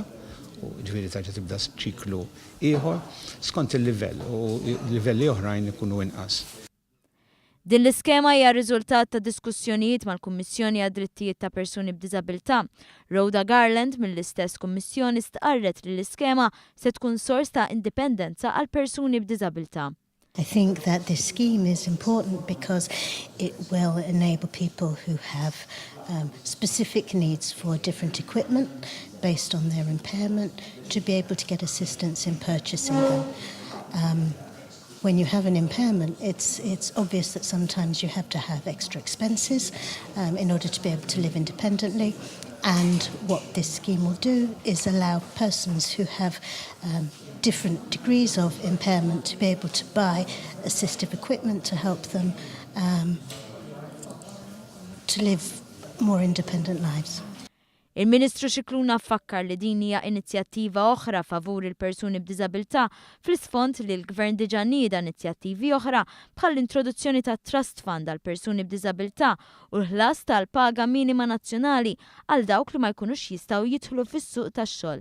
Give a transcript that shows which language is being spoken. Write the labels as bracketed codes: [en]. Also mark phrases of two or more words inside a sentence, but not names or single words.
[mt] U ġifieri tarġa' tibda ċiklu ieħor skont il-livell u livelli oħrajn ikunu inqas. Din l-iskema hija riżultat ta' diskussjonijiet mal-Kummissjoni għad-Drittijiet ta' Persuni b'Diżabilità. Rhoda Garland mill-istess kummissjoni stqarret li l-iskema se tkun sors ta' indipendenza għal persuni b'diżabilità. [en] I think that this scheme is important because it will enable people who have specific needs for different equipment based on their impairment to be able to get assistance in purchasing them. When you have an impairment, it's obvious that sometimes you have to have extra expenses in order to be able to live independently. And what this scheme will do is allow persons who have different degrees of impairment to be able to buy assistive equipment to help them to live more independent lives. [mt] Il-Ministru Scicluna fakkar li din hija inizjattiva oħra favur il-persuni b'diżabilità fl-isfond li l-Gvern diġà nieda inizjattivi oħra bħal l-introduzzjoni ta' [en] Trust Fund [mt] għal persuni b'diżabilità u l-ħlas tal-paga minima nazzjonali għal dawk li ma jkunux jistgħu jidħlu fis-suq tax-xogħol.